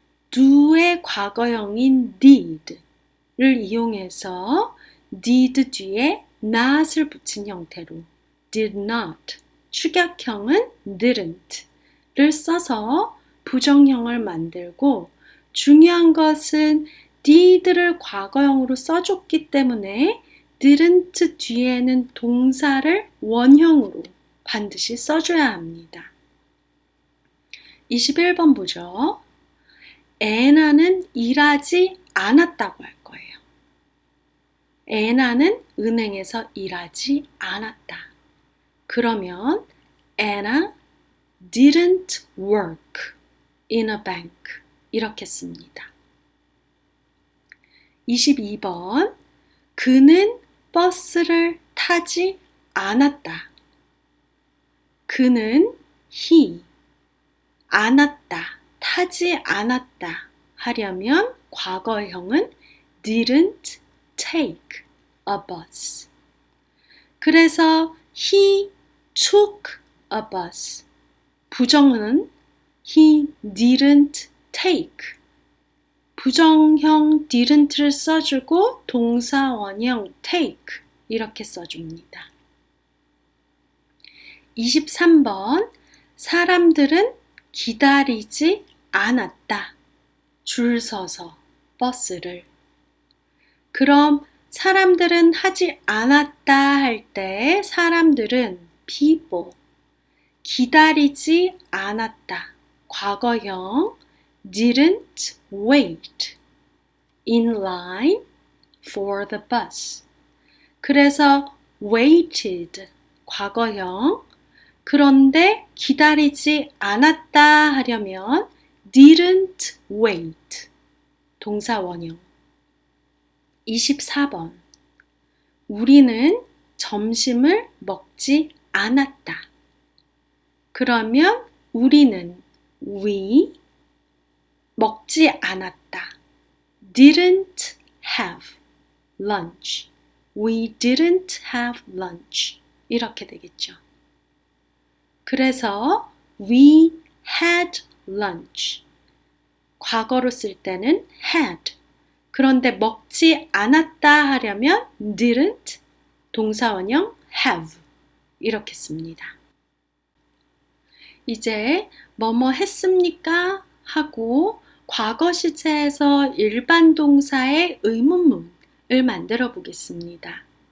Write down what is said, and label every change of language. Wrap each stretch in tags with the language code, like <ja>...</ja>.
<ko>do의 과거형인 did를 이용해서 did 뒤에 not을 붙인 형태로 did not, 축약형은 didn't를 써서 부정형을 만들고 중요한 것은 did를 과거형으로 써줬기 때문에 didn't 뒤에는 동사를 원형으로 반드시 써줘야 합니다. 21번 보죠. 애나는 일하지 않았다고 할 거예요. 애나는 은행에서 일하지 않았다. 그러면</ko> <en>Anna didn't work in a bank</en> <ko>이렇게 씁니다. 22번 그는 버스를 타지 않았다. 그는 he 않았다, 타지 않았다 하려면 과거형은</ko> <en>didn't take a bus</en> <ko>그래서</ko> <en>he took a bus.</en> <ko>부정은</ko> <en>he didn't take.</en> <ko>부정형 didn't를 써주고 동사 원형 take 이렇게 써줍니다. 23번 사람들은 기다리지 않았다. 줄 서서 버스를. 그럼 사람들은 하지 않았다 할 때 사람들은 people. 기다리지 않았다.</ko> <en>과거형 didn't wait in line for the bus.</en> <ko>그래서 waited 과거형. 그런데 기다리지 않았다 하려면 didn't wait 동사 원형. 24번 우리는 점심을 먹지 않았다. 그러면 우리는 we 먹지 않았다.</ko> <en>didn't have lunch. We didn't have lunch.</en> <ko>이렇게 되겠죠. 그래서</ko> <en>we had lunch.</en> <ko>과거로 쓸 때는 had. 그런데 먹지 않았다 하려면 didn't 동사원형 have 이렇게 씁니다. 이제 뭐뭐 했습니까? 하고 과거 시제에서 일반 동사의 의문문을 만들어 보겠습니다.</ko>